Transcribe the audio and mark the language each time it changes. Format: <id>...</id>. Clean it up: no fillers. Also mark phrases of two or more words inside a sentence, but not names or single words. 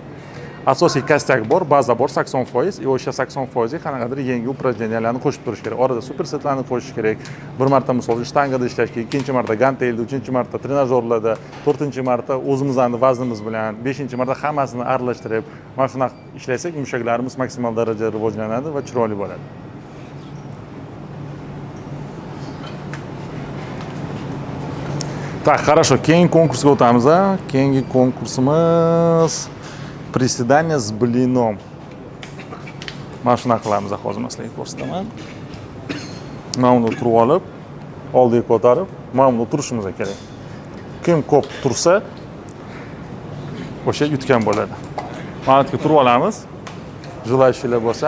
<uz>Asosiy kostak bor, baza bor 80%, o'sha 80% ga qanaqadir yangi упражненияларni qo'shib turish kerak. Orada supersetlarni qo'shish kerak. Bir marta misol shtangada ishlash kerak, ikkinchi marta gantelda, uchinchi marta trenajyorlarda, to'rtinchi marta o'zimizning vaznimiz bilan, beshinchi marta hammasini aralashtirib, mana shunaqa ishlasak, mushaklarimiz maksimal darajada rivojlanadi va chiroyli bo'ladi.</uz> <ru>Так, хорошо.</ru> <uz>Keyingi konkursga o'tamiz. Keyingi konkursimiz</uz> <ru>приседание с блином.</ru> <uz>Mana shunaqa qilamiz, hozir sizlarga ko'rsataman. Mana buni turib olib, oldiga ko'tarib, mana buni turishimiz kerak. Kim ko'p tursa, o'sha yutgan bo'ladi. Mana bu turib olamiz. Желающиlar bo'lsa.</uz>